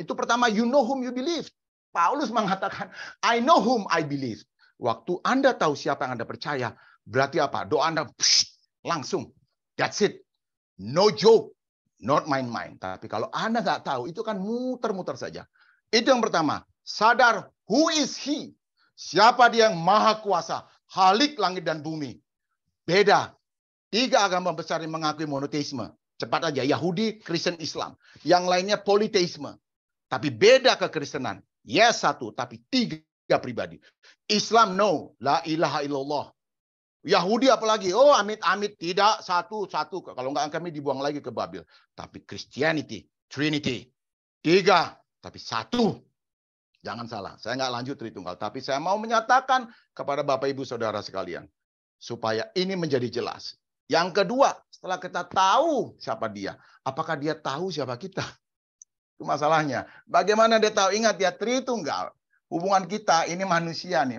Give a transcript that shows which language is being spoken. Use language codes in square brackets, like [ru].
[id] Itu pertama, [en] you know whom you believe. [id] Paulus mengatakan, [en] I know whom I believe. [id] Waktu Anda tahu siapa yang Anda percaya, berarti apa? Doa Anda langsung. [en] That's it. No joke. Not main-main. [id] Tapi kalau Anda nggak tahu, itu kan muter-muter saja. Itu yang pertama. Sadar, [en] who is he? [id] Siapa dia yang maha kuasa? Halik langit dan bumi. Beda. 3 agama besar yang mengakui monoteisme. Cepat aja. Yahudi, Kristen, Islam. Yang lainnya politeisme. Tapi beda kekristenan. [en] Yes, 1. [id] Tapi 3 pribadi. [en] Islam, no. [ar] La ilaha illallah. [id] Yahudi apalagi? Oh, amit-amit. Tidak, satu. Kalau enggak kami dibuang lagi ke Babel. Tapi Christianity, Trinity. 3, tapi 1. Jangan salah. Saya enggak lanjut Tritunggal. Tapi saya mau menyatakan kepada Bapak Ibu Saudara sekalian. Supaya ini menjadi jelas. Yang kedua, setelah kita tahu siapa dia. Apakah dia tahu siapa kita? Itu masalahnya. Bagaimana dia tahu? Ingat ya, Tritunggal. Hubungan kita ini manusia nih.